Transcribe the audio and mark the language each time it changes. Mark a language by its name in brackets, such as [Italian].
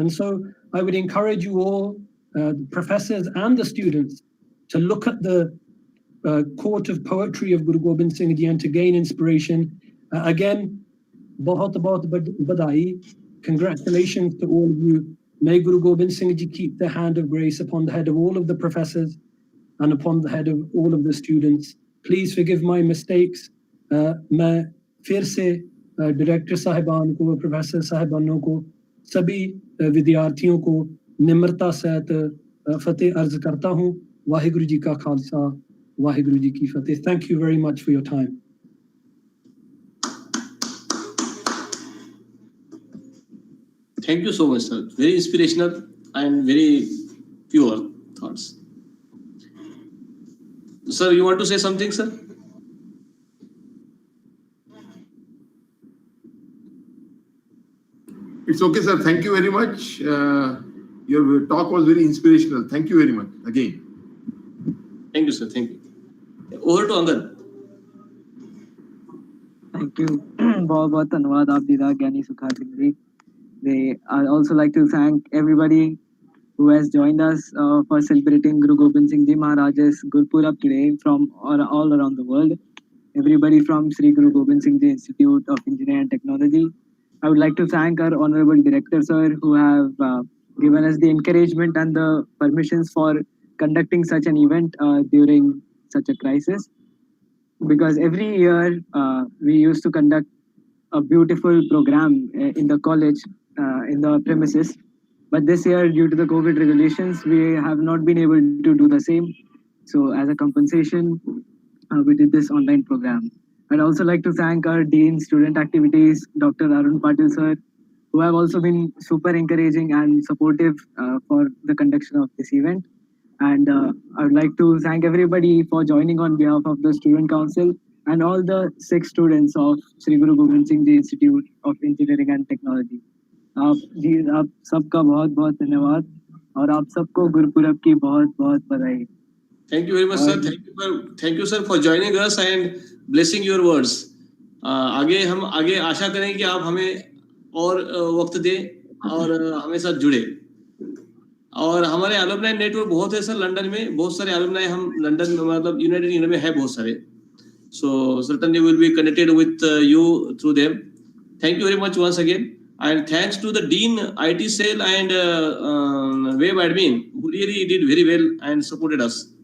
[English] And so I would encourage you all, the professors and the students, to look at the court of poetry of Guru Gobind Singh Ji and to gain inspiration. Again, [Hindi] bahut badai. [English] Congratulations to all of you. May Guru Gobind Singh Ji keep the hand of grace upon the head of all of the professors and upon the head of all of the students. Please forgive my mistakes. [Hindi] मैं फिर से director साहिबान को, professor साहिबानों को, सभी विद्यार्थियों को निम्रता सहित फतेह अर्ज करता हूँ. वाहिगुरु जी का खालसा, वाहिगुरु जी की फतेह. [English] Thank you very much for your time. Thank you so much, sir. Very inspirational and very pure thoughts. Sir, you want to say something, sir? It's okay, sir. Thank you very much. Your talk was very inspirational. Thank you very much again. Thank you, sir. Thank you. Over to Angad. Thank you. [Hindi] बहुत धन्यवाद आप दीदा ज्ञानी सुखा Singh ji. [English] I also like to thank everybody who has joined us for celebrating Guru Gobind Singh Ji Maharaj's Gurupurab today from all around the world. Everybody from Shri Guru Gobind Singh Ji Institute of Engineering and Technology. I would like to thank our Honorable Director, sir, who have given us the encouragement and the permissions for conducting such an event during such a crisis. Because every year we used to conduct a beautiful program in the college, in the premises. But this year, due to the COVID regulations, we have not been able to do the same. So as a compensation, we did this online program. I'd also like to thank our Dean Student Activities, Dr. Arun Patil sir, who have also been super encouraging and supportive for the conduction of this event. And I would like to thank everybody for joining on behalf of the Student Council and all the 6 students of Shri Guru Gobind Singh Ji Institute of Engineering and Technology. [Hindi] आप सबका बहुत बहुत धन्यवाद और आप सबको गुरुपुरब की बहुत बहुत बधाई. [English] Thank you very much, sir. Thank you, sir, for joining us and blessing your words. [Hindi] हम आगे आशा करें कि आप हमें और वक्त दें और हमें साथ जुड़े. और हमारे अलुमनाई नेटवर्क बहुत है सर. लंदन में बहुत सारे अलुमनाई हम लंदन में मतलब यूनाइटेड किंगडम में है बहुत सारे. [English] So certainly we'll be connected with you through them. Thank you very much once again. And thanks to the Dean, IT Cell and Web Admin who really did very well and supported us.